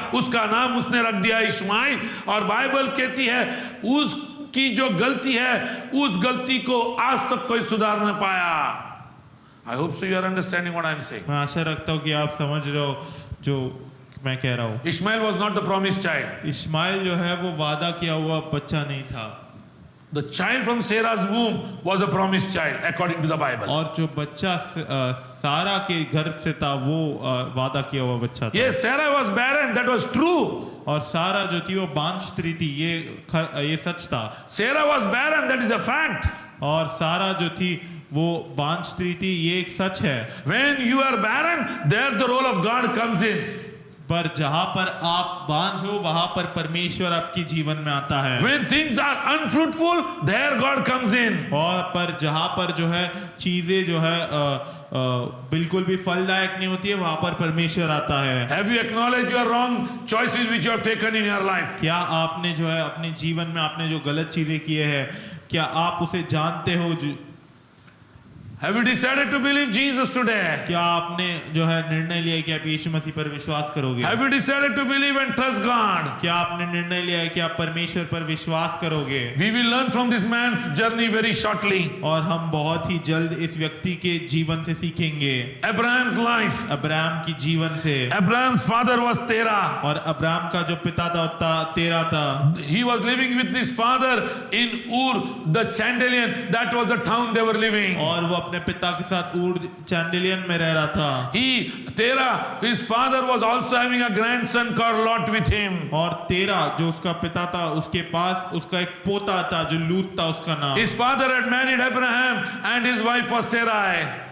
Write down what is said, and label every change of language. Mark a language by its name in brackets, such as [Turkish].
[Hindi] उसका नाम उसने रख दिया इस्माइल। और बाइबल कहती है उसकी जो गलती है उस गलती को आज तक कोई सुधार न पाया। [English] I hope so you are understanding what I am saying. [Hindi] मैं आशा रखता हूँ कि आप समझ रहे हो जो मैं कह रहा हूँ। [English] Ishmael was not the promised child. [Hindi] Ismail जो है वो वादा किया हुआ बच्चा नहीं था। [English] The child from Sarah's womb was a promised child according to the Bible. [Hindi] और जो बच्चा सारा के गर्भ से था वो वादा किया हुआ बच्चा था। [English] Yes, Sarah was barren, that was true. [Hindi] और सारा जो थी वो बांझ स्त्री थी, ये सच था। [English] Sarah was barren, that is a fact. [Hindi] और सारा जो थी वो बांझ स्त्री थी, ये एक सच है। [English] When you are barren, there the role of God comes in. [Hindi] पर जहां पर आप बांझ हो वहां पर परमेश्वर आपके जीवन में आता है। [English] When things are unfruitful, there God comes in. [Hindi] और पर जहां पर जो है चीजें जो है बिल्कुल भी फलदायक नहीं होती है, वहां पर परमेश्वर आता है। [English] Have you acknowledged your wrong choices which you have taken in your life? [Hindi] क्या आपने जो है अपने जीवन में आपने जो गलत चीजें किए हैं, क्या आप उसे जानते हो? [English] Have you decided to believe Jesus today? [Hindi] क्या आपने जो है निर्णय लिया है कि आप यीशु मसीह पर विश्वास करोगे? [English] Have you decided to believe and trust God? [Hindi] क्या आपने निर्णय लिया है कि आप परमेश्वर पर विश्वास करोगे? [English] We will learn from this man's journey very shortly. [Hindi] और हम बहुत ही जल्द इस व्यक्ति के जीवन से सीखेंगे। [English] Abraham's life. [Hindi] अब्राहम की जीवन से। [English] Abraham's father was Terah. [Hindi] और अब्राहम का जो पिता था तेरा था। [English] He was living with his father in Ur the Chaldean. That was the town they were living. [Hindi] और वो अपने पिता के साथ ऊर चैंडिलियन में रह रहा था। [English] Terah, his father was also having a grandson called Lot with him. [Hindi] और तेरा जो उसका पिता था उसके पास उसका एक पोता था जो लूत था उसका नाम। [English] His father had married Abraham and his wife was Sarai.